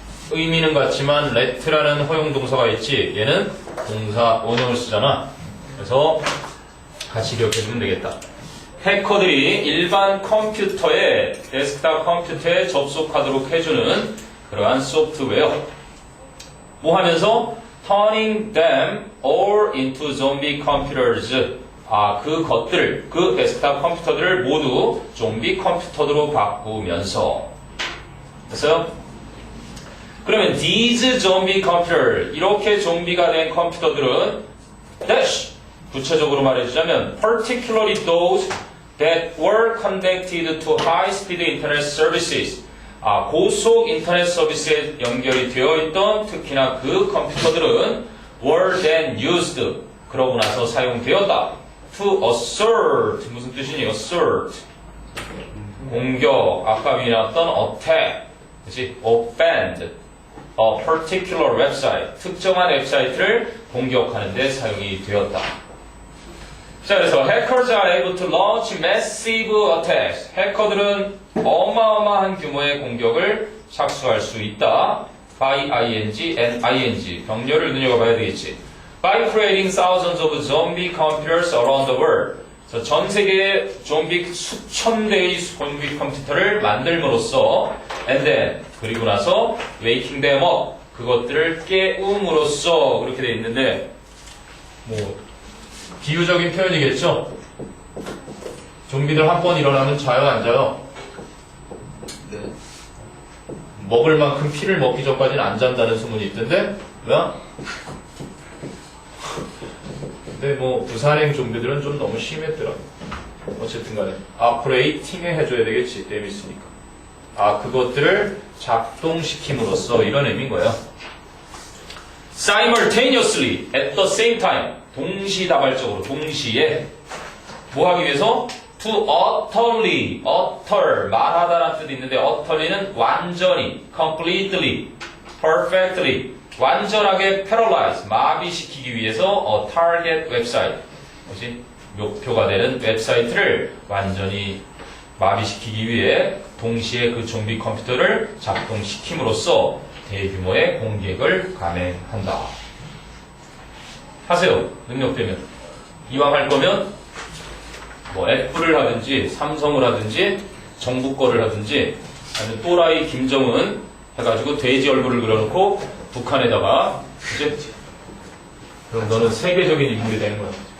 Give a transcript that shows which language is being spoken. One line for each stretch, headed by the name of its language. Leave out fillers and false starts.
Korean: 의미는 같지만 let라는 허용 동사가 있지. 얘는 동사 원형을 쓰잖아. 그래서 같이 기억해주면 되겠다. 해커들이 일반 컴퓨터에 데스크탑 컴퓨터에 접속하도록 해주는 그러한 소프트웨어. 뭐 하면서
English: turning them all into zombie computers.
Korean: 그것들을, 그 데스크탑 컴퓨터들을 모두 좀비 컴퓨터로 바꾸면서. 됐어요?
English: 그러면 these zombie computer,
Korean: 이렇게 좀비가 된 컴퓨터들은
English: dash, 구체적으로 말해주자면 particularly those that were connected to high-speed internet services.
Korean: 고속 인터넷 서비스에 연결이 되어 있던 특히나 그 컴퓨터들은
English: were then used.
Korean: 그러고 나서 사용되었다. To assert. 무슨 뜻이니? assert. 공격. 아까 위에 나왔던 attack.
English: 그치? offend. A particular website.
Korean: 특정한 웹사이트를 공격하는 데 사용이 되었다. 자, 그래서
English: hackers are able to launch massive attacks.
Korean: 해커들은 어마어마한 규모의 공격을 착수할 수 있다.
English: by ing and ing.
Korean: 병렬을 눈여겨봐야 되겠지.
English: By creating thousands of zombie computers around the world.
Korean: 그래서 전 세계에 좀비 수천 대의 좀비 컴퓨터를 만들므로써
English: and then,
Korean: 그리고 나서
English: waking them up.
Korean: 그것들을 깨움으로써 그렇게 돼 있는데, 뭐 비유적인 표현이겠죠? 좀비들 한 번 일어나면 자요, 안 자요? 네. 먹을 만큼 피를 먹기 전까지는 안 잔다는 소문이 있던데? 왜? 근데 뭐 부산행 좀비들은 좀 너무 심했더라. 어쨌든 간에 아프레이팅에 해줘야 되겠지, 데미스니까. 그것들을 작동시킴으로써 이런 의미인 거야.
English: simultaneously, at the same time.
Korean: 동시다발적으로, 동시에 뭐 하기 위해서? to utterly, utter, 말하다라는 뜻이 있는데 utterly는 완전히, completely, perfectly, 완전하게 paralyze, 마비시키기 위해서 a target website, 뭐지? 목표가 되는 웹사이트를 완전히 마비시키기 위해 동시에 그 좀비 컴퓨터를 작동시킴으로써 대규모의 공격을 감행한다. 하세요. 능력되면. 이왕 할 거면 뭐 애플을 하든지 삼성을 하든지 정부 거를 하든지 아니면 또라이 김정은 해가지고 돼지 얼굴을 그려놓고 북한에다가 이제 그럼 너는 세계적인 인물이 되는 거야.